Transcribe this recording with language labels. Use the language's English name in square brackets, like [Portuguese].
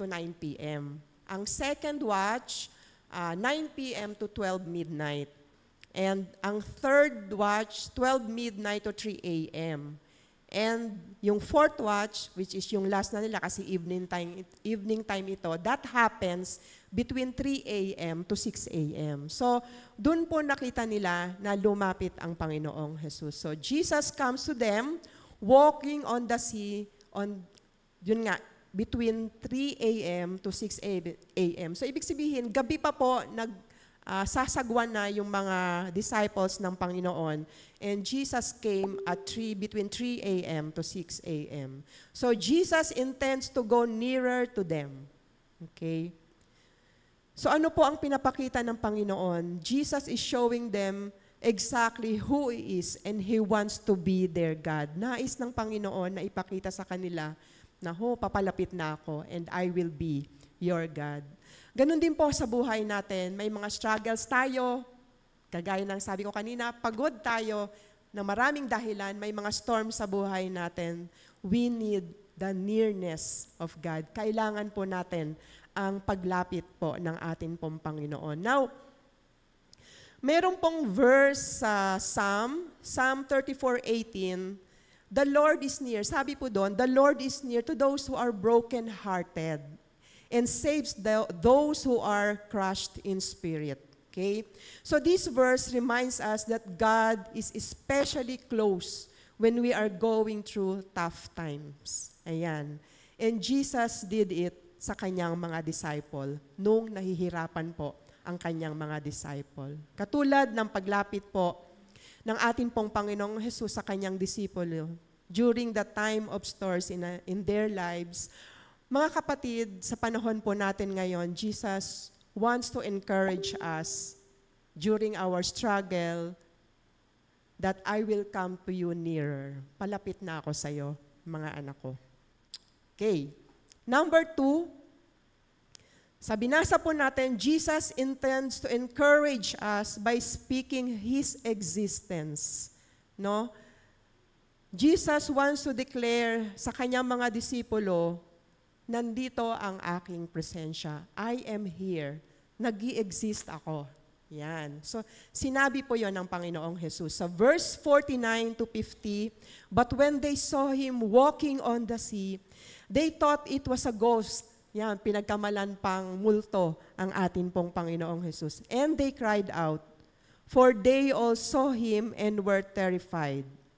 [English] to 9 p.m. Ang second watch, 9 p.m. to 12 midnight. And ang third watch, 12 midnight to 3 a.m. And yung fourth watch, which is [Filipino] yung last na nila kasi evening time ito, [English] that happens between 3 a.m. to 6 a.m. [Filipino] So, dun po nakita nila na lumapit ang Panginoong Jesus. [English] So, Jesus comes to them, walking on the sea, [Filipino] yun nga, [English] between 3 a.m. [Filipino] to 6 a.m. So, ibig sabihin, gabi pa po, sasagwan na yung mga disciples ng Panginoon. [English] And Jesus came at between 3 a.m. to 6 a.m. So Jesus intends to go nearer to them. Okay? [Filipino] So ano po ang pinapakita ng Panginoon? [English] Jesus is showing them exactly who He is and He wants to be their God. [Filipino] Nais ng Panginoon na ipakita sa kanila na, papalapit na ako [English] and I will be your God. [Filipino] Ganon din po sa buhay natin. May mga struggles tayo. Kagaya ng sabi ko kanina, pagod tayo na maraming dahilan. May mga storms sa buhay natin. [English] We need the nearness of God. [Filipino] Kailangan po natin ang paglapit po ng ating pong Panginoon. [English] Now, [Filipino] meron pong verse sa [English] Psalm 34:18, the Lord is near. [Filipino] Sabi po doon, [English] the Lord is near to those who are broken-hearted and saves those who are crushed in spirit. Okay? So this verse reminds us that God is especially close when we are going through tough times. [Filipino] Ayan. And Jesus did it sa kanyang mga disciple nung nahihirapan po ang kanyang mga disciple. Katulad ng paglapit po ng ating pong Panginoong Jesus sa kanyang disipulo, [English] during the time of storms in their lives. [Filipino] Mga kapatid, sa panahon po natin ngayon, [English] Jesus wants to encourage us during our struggle that I will come to you nearer. [Filipino] Palapit na ako sa iyo, mga anak ko. [English] Okay. Number 2, [Filipino] sa binasa po natin, [English] Jesus intends to encourage us by speaking His existence. No? Jesus wants to declare [Filipino] sa kanyang mga disipulo, nandito ang aking presensya. [English] I am here. [Filipino] Nag-i-exist ako. Yan. So, sinabi po yon ng Panginoong Jesus. [English] Sa verse 49 to 50, but when they saw Him walking on the sea, they thought it was a ghost. [Filipino] Yan, pinagkamalan pang multo ang atin pong Panginoong Jesus. [English] And they cried out, for they all saw Him and were terrified.